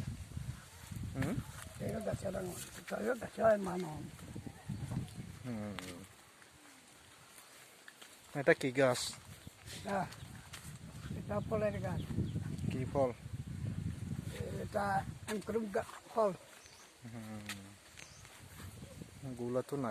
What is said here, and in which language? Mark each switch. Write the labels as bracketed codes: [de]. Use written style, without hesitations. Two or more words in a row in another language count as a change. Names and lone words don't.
[ko] 이거 같이 하는 거. 이거 같이 하는 만 원. [bn] এটা কি গাছ? এটা এটা ফলের গাছ। কি ফল? এটা এমক্রুম ফল। গুলা তো নাই।